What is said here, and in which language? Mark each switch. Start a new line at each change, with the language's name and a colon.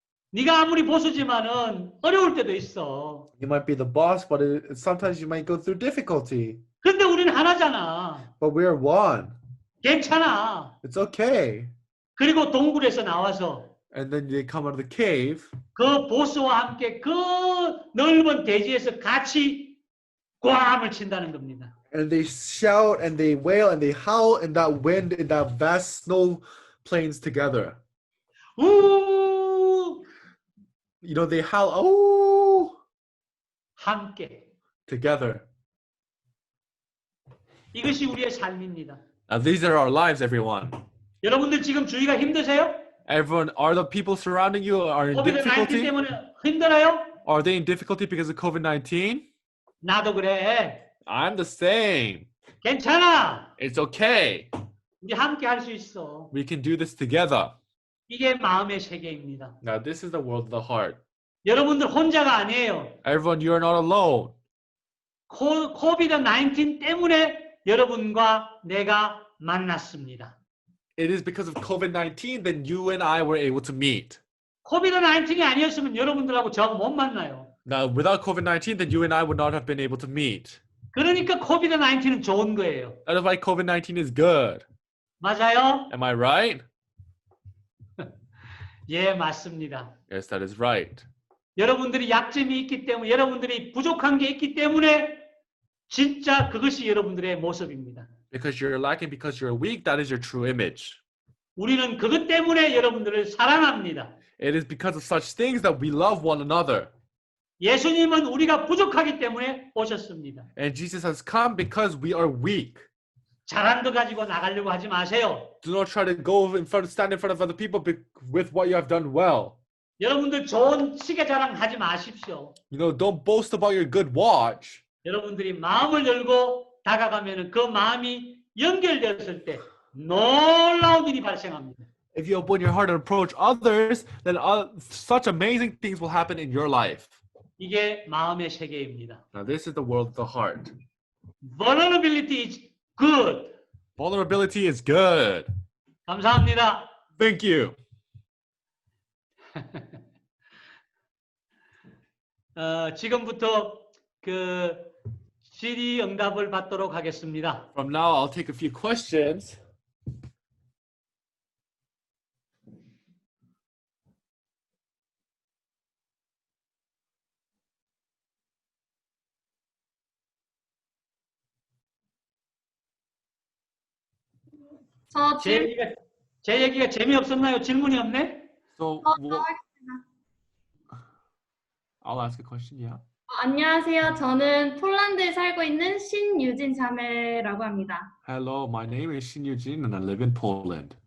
Korean: 네가 아무리 보수지만은 어려울 때도 있어.
English: You might be the boss, but sometimes you might go through difficulty.
Korean: 근데 우리는 하나잖아.
English: But we're one.
Korean: 괜찮아.
English: It's okay.
Korean: 그리고 동굴에서 나와서
English: And then they come out of the cave.
Korean: 그 보스와 함께 그 넓은 대지에서 같이 꽝을 친다는 겁니다.
English: And they shout and they wail and they howl in that wind in that vast snow plains together. 우 You know, they howl, oh,
Korean: 함께.
English: together.
Korean: 이것이 우리의 삶입니다.
English: Now, these are our lives, everyone.
Korean: 여러분들 지금 주위가 힘드세요?
English: Everyone, are the people surrounding you are in
Korean: 코비드 19
English: difficulty?
Korean: 때문에 힘들어요?
English: Are they in difficulty because of COVID-19?
Korean: 나도 그래.
English: I'm the same.
Korean: 괜찮아.
English: It's okay.
Korean: 우리 함께 할 수 있어.
English: We can do this together.
Korean: 이게 마음의 세계입니다.
English: Now, this is the world of the heart.
Korean: 여러분들 혼자가 아니에요.
English: Everyone, you are not alone.
Korean: 코비드 19 때문에 여러분과 내가 만났습니다.
English: It is because of COVID-19 that you and I were able to meet.
Korean: 코비드 19이 아니었으면 여러분들하고 저하고 못 만나요.
English: Now, without COVID-19, then you and I would not have been able to meet.
Korean: 그러니까 코비드 19은 좋은 거예요.
English: That is why COVID-19 is good.
Korean: 맞아요?
English: Am I right?
Korean: 예, 맞습니다.
English: Yes, that is right.
Korean: 여러분들이 약점이 있기 때문에, 여러분들이 부족한 게 있기 때문에 진짜 그것이 여러분들의 모습입니다.
English: Because you're lacking, because you're weak, that is your true image.
Korean: 우리는 그것 때문에 여러분들을 사랑합니다.
English: It is because of such things that we love one another.
Korean: 예수님은 우리가 부족하기 때문에 오셨습니다.
English: And Jesus has come because we are weak.
Korean: 잘한 거 가지고 나가려고 하지 마세요.
English: Do not try to stand in front of other people with what you have done well.
Korean: 여러분들 좋은 시계 자랑 하지 마십시오.
English: You know, don't boast about your good watch.
Korean: 여러분들이 마음을 열고 다가가면 그 마음이 연결되었을 때 놀라운 일이 발생합니다.
English: If you open your heart and approach others, then such amazing things will happen in your life.
Korean: 이게 마음의 세계입니다.
English: Now, this is the world of the heart. Vulnerability is good. Vulnerability is good.
Korean: 감사합니다.
English: Thank you.
Korean: 지금부터 그 질의응답을 받도록 하겠습니다.
English: From now, I'll take a few questions.
Korean: 제 얘기가 재미없었나요? 질문이 없네?
English: So, I'll ask a question, yeah.
Korean: 안녕하세요. 저는 폴란드에 살고 있는 신유진 자매라고 합니다.
English: Hello, my name is Shin Eugene and I live in Poland.